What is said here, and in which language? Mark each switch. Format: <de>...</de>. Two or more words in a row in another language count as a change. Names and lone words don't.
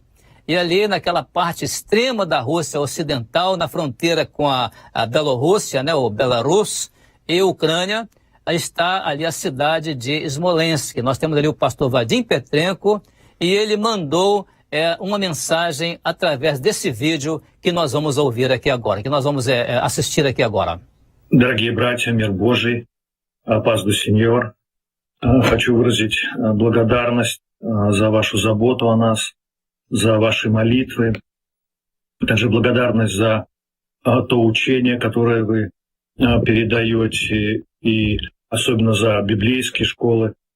<pt>E ali naquela parte extrema da Rússia ocidental, na fronteira com a Bielorrússia, né, o Belarus e a Ucrânia, está ali a cidade de Smolensk. Nós temos ali o pastor Vadim Petrenko e ele mandou uma mensagem através desse vídeo que nós vamos ouvir aqui agora, que nós vamos assistir aqui agora.</pt> <ru>Дорогие братья, мир Божий,</ru> <pt>paz do Senhor,</pt> <ru>хочу выразить благодарность за вашу заботу о нас, за ваши молитвы, также благодарность за то учение, которое вы передаете, и особенно за библейские школы.</ru>